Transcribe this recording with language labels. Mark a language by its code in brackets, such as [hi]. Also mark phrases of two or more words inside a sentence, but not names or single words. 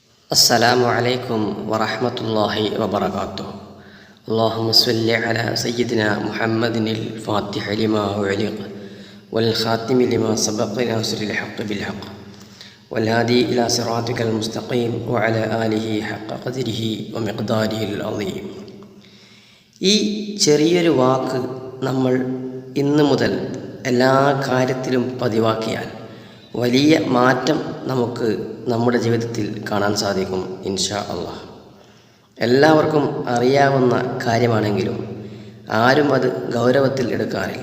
[ar] السلام عليكم ورحمة الله وبركاته. اللهم صل على سيدنا محمد الفاتح لما أغلق والخاتم لما سبق ناصر الحق بالحق والهادي إلى صراطك المستقيم وعلى آله حق قدره ومقداره العظيم. [ml] ഈ ചെറിയൊരു വാക്ക് നമ്മൾ ഇന്നു മുതൽ എല്ലാ കാര്യത്തിലും പതിവാക്കിയാൽ വലിയ മാറ്റം നമുക്ക് നമ്മുടെ ജീവിതത്തിൽ കാണാൻ സാധിക്കും [ar] إن شاء الله. [ml] എല്ലാവർക്കും അറിയാവുന്ന കാര്യമാണെങ്കിലും ആരും അത് ഗൗരവത്തിൽ എടുക്കാറില്ല.